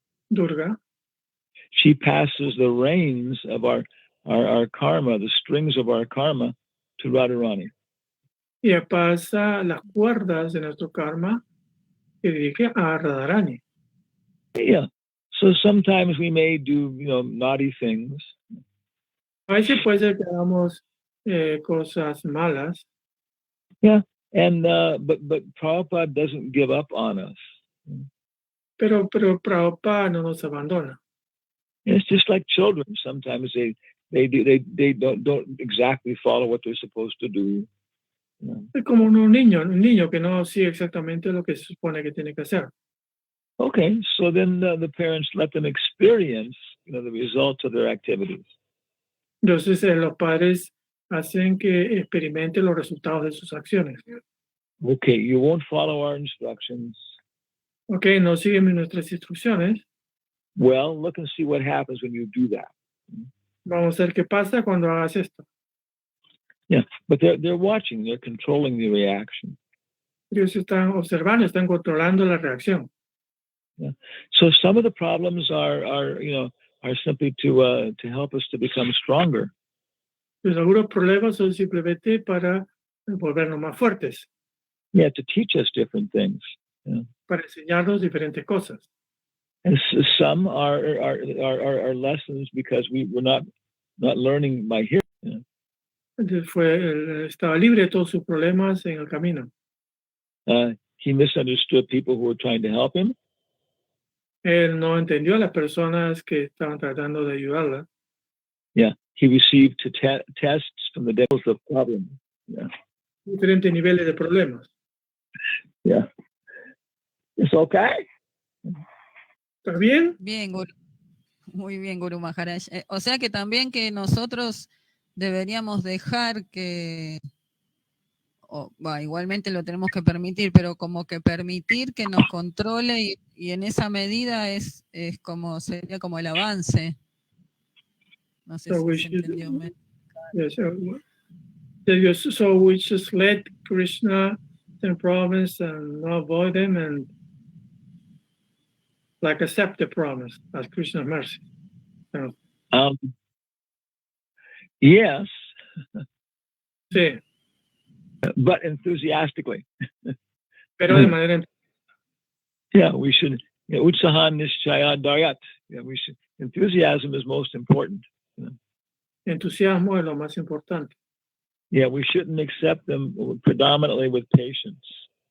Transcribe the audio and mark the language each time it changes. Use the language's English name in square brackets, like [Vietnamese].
[English] Durga, she passes the reins of our karma, the strings of our karma, to Radharani. [Spanish] Y pasa las cuerdas de nuestro karma que dirige a Radharani. [English] Yeah. So sometimes we may do, naughty things. [Spanish] A veces puede ser que hagamos cosas malas. [English] Yeah. And but Prabhupada doesn't give up on us. [Spanish] Pero Prabhupada no nos abandona. [English] It's just like children. Sometimes they don't exactly follow what they're supposed to do. [Spanish] Es como un niño que no sigue exactamente lo que se supone que tiene que hacer. [English] Okay, so then the parents let them experience, the results of their activities. [Spanish] Entonces los padres hacen que experimente los resultados de sus acciones. [English] Okay, you won't follow our instructions. [Spanish] Okay, no siguen nuestras instrucciones. [English] Well, look and see what happens when you do that. [Spanish] Vamos a ver qué pasa cuando hagas esto. [English] Yeah, but they're watching, they're controlling the reaction. [Spanish] Ellos están observando, están controlando la reacción. [English] Yeah. So some of the problems are simply to help us to become stronger. [Spanish] Pues algunos problemas son simplemente para volvernos más fuertes. [English] Yeah, to teach us different things. Yeah. [Spanish] Para enseñarnos diferentes cosas. [English] And some are lessons because we're not learning by hearing. Yeah. [Spanish] Entonces estaba libre de todos sus problemas en el camino. [English] He misunderstood people who were trying to help him. [Spanish] Él no entendió a las personas que estaban tratando de ayudarla. [English] Yeah, he received tests from the devils of problems. Yeah. [Spanish] Diferentes niveles de problemas. [English] Yeah. It's okay. [Spanish] ¿Está bien? Bien, Guru. Muy bien, Guru Maharaj. O sea que también que nosotros deberíamos dejar que, igualmente lo tenemos que permitir, pero como que permitir que nos controle y en esa medida es como sería como el avance. No sé si se entendió. [English] Yes, so we just let Krishna send problems and not avoid them and like accept the promise as Krishna's mercy. Yes. [Spanish] Sí. [English] But enthusiastically. [Spanish] Pero de manera. [English] Yeah, we should. [Sanskrit] Utsahan Nishchaya Daryat. [English] Yeah, we should. enthusiasm is most important. [Spanish] Entusiasmo es lo más importante. [English] Yeah, we shouldn't accept them predominantly with patience.